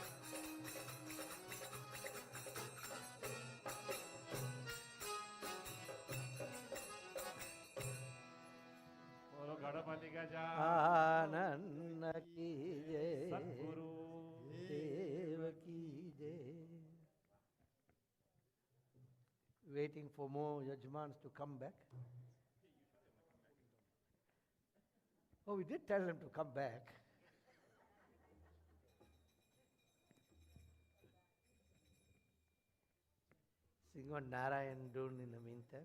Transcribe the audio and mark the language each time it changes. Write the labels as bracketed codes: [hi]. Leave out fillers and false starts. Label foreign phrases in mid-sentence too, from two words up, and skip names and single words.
[hi] बोलो गणपति गजा आनंद की जय, सद्गुरु देव की जय. [en] Waiting for more Yajmans to come back. Oh, we did tell them to come back. Sing on Narayan Dun in the meantime.